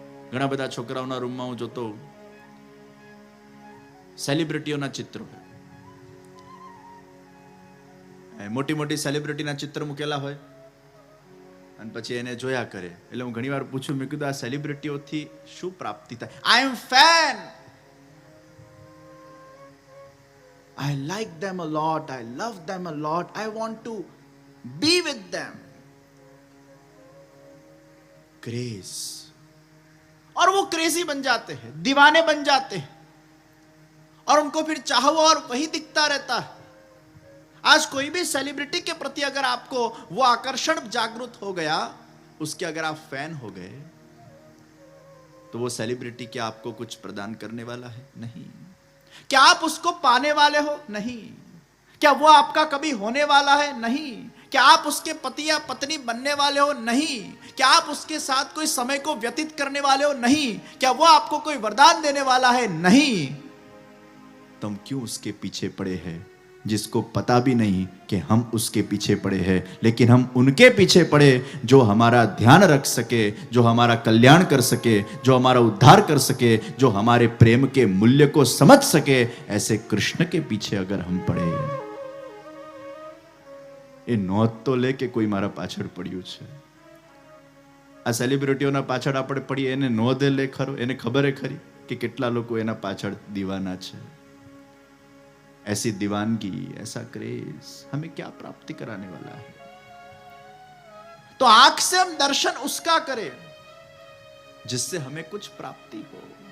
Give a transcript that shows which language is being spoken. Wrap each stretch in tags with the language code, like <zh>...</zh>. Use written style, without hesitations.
<gu>ઘણા બધા છોકરાઓના રૂમમાં હું જોતો સેલિબ્રિટીઓના ચિત્રો, મોટી મોટી સેલિબ્રિટીના ચિત્ર મૂકેલા હોય અને પછી એને જોયા કરે। એટલે હું ઘણી વાર પૂછું, મેં કીધું આ સેલિબ્રિટીઓથી શું પ્રાપ્તિ થાય?</gu> <en>I am fan, I like them a lot, I love them a lot, I want to be with them.</en> <hi>Craze, और वो क्रेजी बन जाते हैं, दीवाने बन जाते हैं और उनको फिर चाहो और वही दिखता रहता है। आज कोई भी सेलिब्रिटी के प्रति अगर आपको वो आकर्षण जागृत हो गया, उसके अगर आप फैन हो गए तो वो सेलिब्रिटी क्या आपको कुछ प्रदान करने वाला है? नहीं। क्या आप उसको पाने वाले हो? नहीं। क्या वो आपका कभी होने वाला है? नहीं। क्या आप उसके पति या पत्नी बनने वाले हो? नहीं। क्या आप उसके साथ कोई समय को व्यतीत करने वाले हो? नहीं। क्या वो आपको कोई वरदान देने वाला है? नहीं। तुम क्यों उसके पीछे पड़े हैं जिसको पता भी नहीं कि हम उसके पीछे पड़े हैं, लेकिन हम उनके पीछे पड़े जो हमारा ध्यान रख सके, जो हमारा कल्याण कर सके, जो हमारा उद्धार कर सके, जो हमारे प्रेम के मूल्य को समझ सके। ऐसे कृष्ण के पीछे अगर हम पड़े,</hi> <gu>એ નોંધ તો લે કે કોઈ મારા પાછળ પડ્યું છે। આ સેલિબ્રિટીઓના પાછળ આપણે પડીએ, એને નોંધ લે ખરો? એને ખબર ખરી કે કેટલા લોકો એના પાછળ દીવાના છે?</gu> <hi>ऐसी दीवानगी, ऐसा क्रेज हमें क्या प्राप्ति कराने वाला है? तो आंख से हम दर्शन उसका करें जिससे हमें कुछ प्राप्ति हो.</hi>